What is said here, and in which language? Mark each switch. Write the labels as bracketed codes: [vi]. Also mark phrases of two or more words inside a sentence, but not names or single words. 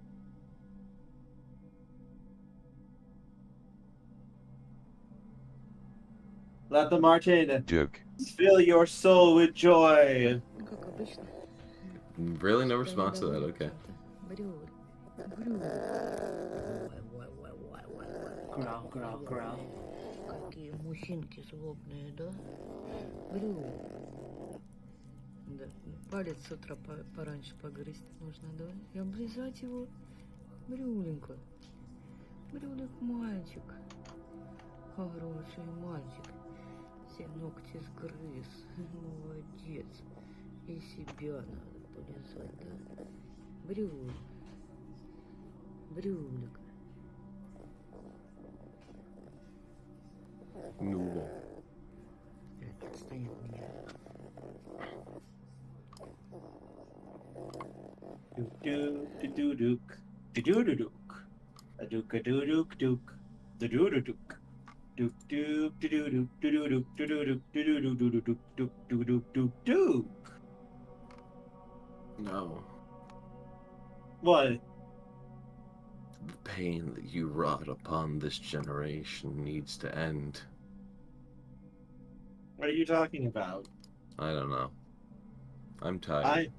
[en] Let the Marten fill your soul with joy. Really, no response to that. Okay. Growl, growl, growl. [ru] Какие мужчинки злобные, да? Брю. Да. Палец с утра пораньше погрызть нужно, да? И облизать его. Брюленька. Брюлик мальчик. Хороший мальчик. Все ногти сгрыз. Молодец. И себя надо полизать, да? Брюлик. Брюлик. Noodle. Отстань от меня. Do-do-do-do-dook. Do-do-do-dook. A dook-a-doo-dook-dook. Do-do-do-dook. Dook-dook-do-do-dook. Do-do-dook. Do-do-dook. Do-do-dook. Do-do-dook. [en] No. What? The pain that you wrought upon this generation needs to end. What are you talking about? I don't know. I'm tired.